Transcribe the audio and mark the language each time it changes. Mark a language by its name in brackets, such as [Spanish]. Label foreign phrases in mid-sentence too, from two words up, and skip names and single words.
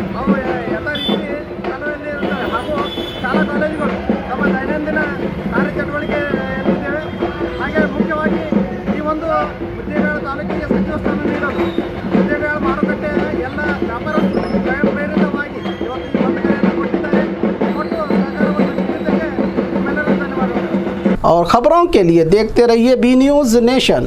[Kannada] ಅವು ಎಲ್ಲ ರೀತಿ ಚಾಲನೆಯಲ್ಲಿ ಇರುತ್ತವೆ ಹಾಗೂ ಶಾಲಾ ಕಾಲೇಜುಗಳು ತಮ್ಮ ದೈನಂದಿನ ಕಾರ್ಯಚಟುವಟಿಕೆ ಇರುತ್ತೇವೆ. ಹಾಗೆ ಮುಖ್ಯವಾಗಿ ಈ ಒಂದು ಉದ್ಯೋಗ ತಾಲೂಕಿಗೆ ಸಚಿವ ಸ್ಥಾನ ನೀಡಲು ಉದ್ಯೋಗ ಮಾರುಕಟ್ಟೆ ಎಲ್ಲ ವ್ಯಾಪಾರಸ್ಥರು ಸ್ವಯಂ ಪ್ರೇರಿತವಾಗಿ ಇವತ್ತು ಈ ಒಂದು ಕರೆಯನ್ನು ಕೊಟ್ಟಿದ್ದಾರೆ. ಕೊಟ್ಟು ಸಹಕಾರವನ್ನು ನೀಡಿದ್ದಕ್ಕೆ ನಿಮ್ಮೆಲ್ಲರೂ ಧನ್ಯವಾದಗಳು. [Hindi] और खबरों के लिए देखते रहिए बी न्यूज नेशन।